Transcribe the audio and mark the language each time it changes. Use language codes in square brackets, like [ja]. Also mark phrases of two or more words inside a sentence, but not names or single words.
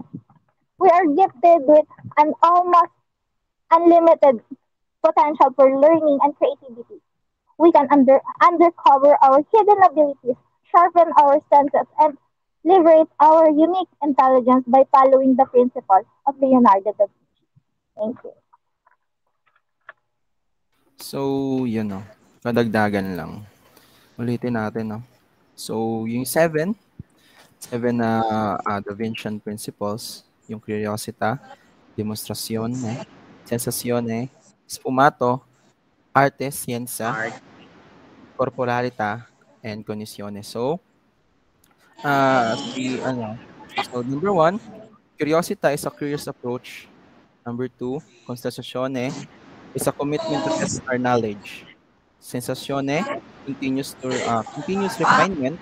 [en] We are gifted with an almost unlimited potential for learning and creativity. We can uncover our hidden abilities, sharpen our senses, and liberate our unique intelligence by following the principle of Leonardo da Vinci. Thank you. So, [tl] yun no. Kadagdagan lang. Ulitin natin, no. So, yung seven na [en] Da Vincian principles, [tl] yung [it] curiosita, demonstrazione, sensazione, sfumato, arte, scienza, [en] Art. [it] corporalita, and cognizione. [en] So, so number one, curiosita is a curious approach. Number two, constatatione is a commitment to test our knowledge. Sensazione, continuous refinement.